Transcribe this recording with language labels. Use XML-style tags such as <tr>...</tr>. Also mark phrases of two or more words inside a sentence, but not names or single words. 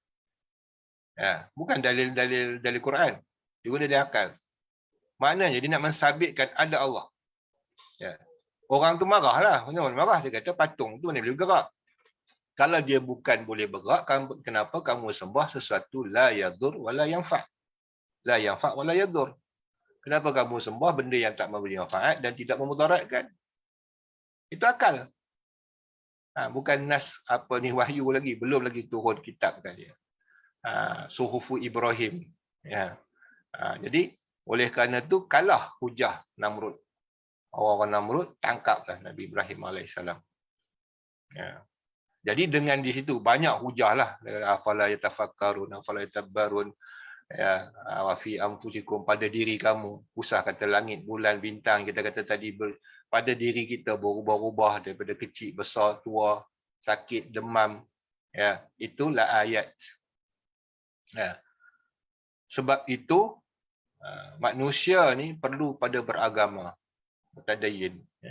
<ms>Ya, bukan dalil Quran. Dia guna dalil akal. Maknanya dia nak mensabitkan ada Allah. Ya. Orang tu marahlah. Kenapa marah? Dia kata patung tu mana boleh bergerak. Kalau dia bukan boleh bergerak, kenapa kamu sembah sesuatu</ms> <ar>لا يضر ولا ينفع'? لا ينفع ولا يضر.</ar> <ms>Kenapa kamu sembah benda yang tak memberi manfaat dan tidak memudaratkan? Itu akal. Bukan nas apa ni wahyu lagi, belum lagi turun kitab kan dia. Suhufu Ibrahim. Ya. Jadi oleh kerana tu kalah hujah Namrud. Orang-orang Namrud tangkaplah Nabi Ibrahim alaihissalam. Ya. Jadi dengan di situ banyak hujah lah.</ms> <ar>أفلا يتفكرون أفلا يتدبرون. Ya, وفي أنفسكم,</ar> <ms>pada diri kamu. Usah kata langit, bulan, bintang, kita kata tadi pada diri kita berubah-ubah daripada kecil, besar, tua, sakit, demam. Ya, itulah ayat. Ya. Sebab itu manusia ni perlu pada beragama, bertadayun.</ms>